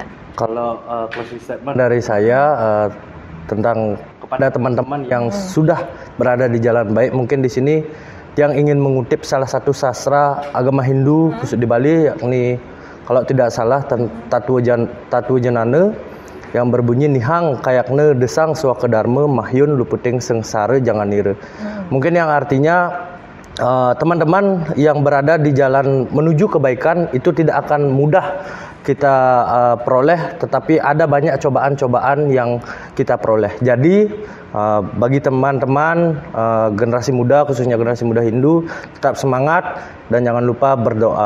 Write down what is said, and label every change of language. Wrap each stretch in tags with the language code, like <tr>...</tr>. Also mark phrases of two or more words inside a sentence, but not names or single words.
<id>Kalau</id> <en>closing statement</en> <id>dari saya tentang kepada teman-teman yang sudah berada di jalan baik, mungkin di sini yang ingin mengutip salah satu sastra agama Hindu khusus di Bali, yakni kalau tidak salah Tatu Jenana yang berbunyi</id> <kaw>nihang kayakne desang suaka dharma mahyun luputing sengsara jangan nira.</kaw> <id>Mungkin yang artinya teman-teman yang berada di jalan menuju kebaikan itu tidak akan mudah kita peroleh, tetapi ada banyak cobaan-cobaan yang kita peroleh. Jadi bagi teman-teman generasi muda, khususnya generasi muda Hindu, tetap semangat dan jangan lupa berdoa.</id>